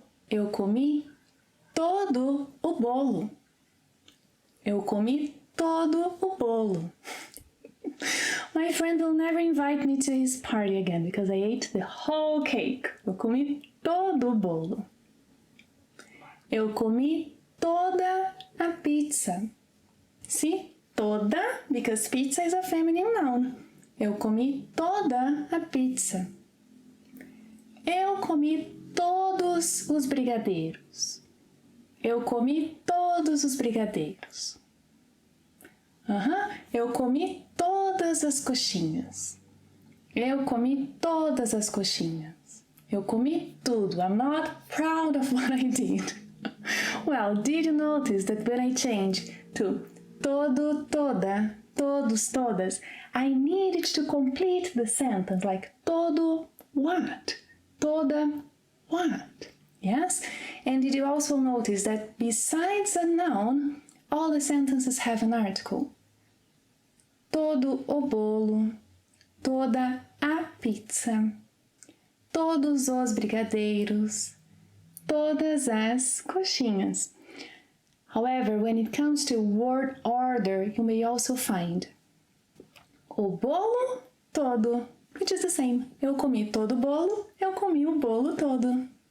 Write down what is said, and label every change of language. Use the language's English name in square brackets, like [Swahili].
[Portuguese] Eu comi todo o bolo. Eu comi todo o bolo. [English] My friend will never invite me to his party again because I ate the whole cake. [Portuguese] Eu comi todo o bolo. Eu comi toda a pizza. See? [English] Toda, because pizza is a feminine noun. [Portuguese] Eu comi toda a pizza. Eu comi todos os brigadeiros. Eu comi todos os brigadeiros. Eu comi todas as coxinhas. Eu comi todas as coxinhas. Eu comi tudo. [English] I'm not proud of what I did. Well, did you notice that when I change to todo, toda, todos, todas, I needed to complete the sentence like todo what? Toda what? Yes? And did you also notice that besides a noun, all the sentences have an article? [Portuguese] Todo o bolo, toda a pizza, todos os brigadeiros, todas as coxinhas. [English] However, when it comes to word order, you may also find [Portuguese] o bolo todo, [English] which is the same. [Portuguese] Eu comi todo o bolo, eu comi o bolo todo.